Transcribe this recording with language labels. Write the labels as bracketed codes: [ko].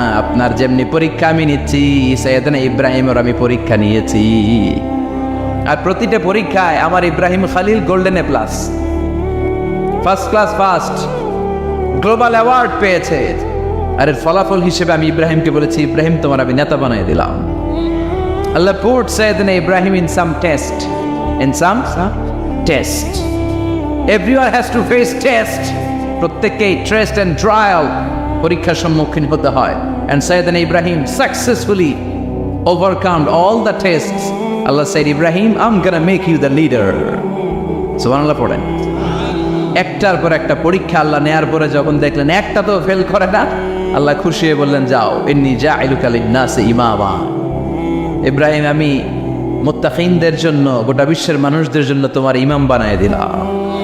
[bn] আপনার যেমনি পরীক্ষা আমি নিচ্ছি, সাইয়েদনা ইব্রাহিমের আমি পরীক্ষা নিয়েছি। আর প্রতিটা পরীক্ষায় আমার Ibrahim Khalil golden A plus, first class first, global award পেয়েছে। আর এর ফলাফল হিসেবে আমি ইব্রাহিমকে বলেছি, ইব্রাহিম তোমার আমি নেতা বানিয়ে দিলাম। [en] Allah put Sayyidina Ibrahim in some test. In some test. Everyone has to face test. [bn] প্রত্যেককেই টেস্ট এন্ড ট্রায়াল, পরীক্ষার সম্মুখীন হতে হয়। [en] And Sayyidina Ibrahim successfully overcome all the tests. Allah said, Ibrahim, I'm gonna make you the leader. [bn] সুবহানাল্লাহ। পড়েন। একটার পর একটা পরীক্ষা আল্লাহ নেয়ার পরে যখন দেখলেন একটা তো ফেল করে না, আল্লাহ খুশি হয়ে বললেন, যাও, [ar] ইন্নী জাঈলুকা লিন-নাসি ইমামা। [bn] ইব্রাহিম, আমি মুত্তাকিনদের জন্য, গোটা বিশ্বের মানুষদের জন্য তোমার ইমাম বানায় দিলাম।